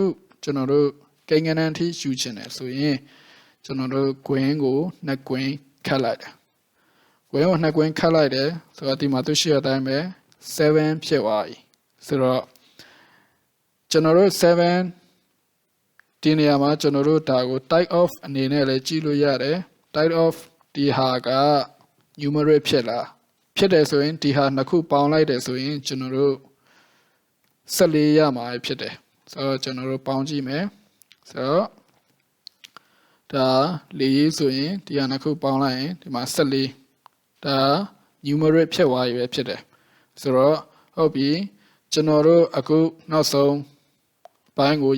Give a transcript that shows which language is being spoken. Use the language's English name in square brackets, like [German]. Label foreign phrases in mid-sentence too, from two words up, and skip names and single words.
[Burmese] ကျွန်တော်တို့ကိန်းဂဏန်းထိယူချင်တယ်ဆိုရင်ကျွန်တော်တို့ကွင်းကိုနှစ်ကွင်းခတ်လိုက်တယ်ကွင်းကိုနှစ်ကွင်းခတ်လိုက်တယ်ဆိုတော့ဒီမှာသူရှိရတိုင်းပဲ7ဖြစ်သွားပြီဆိုတော့ကျွန်တော်တို့7ဒီနေရာမှာကျွန်တော်တို့ဒါကို type of အနေနဲ့လည်းကြည့်လို့ရတယ် [English] type of [Burmese] ဒီဟာက numeric ဖြစ်လားဖြစ်တယ်ဆိုရင်ဒီဟာနှစ်ခုပေါင်းလိုက်တယ်ဆိုရင်ကျွန်တော်တို့14ရမှာဖြစ်တယ်ဆိုတော့ကျွန်တော်တို့ပေါင်းကြည့်မယ်ဆိုတော့ ဒါ4ဆိုရင်ဒီဟာနှစ်ခုပေါင်းလိုက်ရင်ဒီမှာ14ဒါ numeric ဖြစ်သွားပြီပဲဖြစ်တယ်ဆိုတော့ဟုတ်ပြီကျွန်တော်တို့အခုနောက်ဆုံးဘိုင်းကို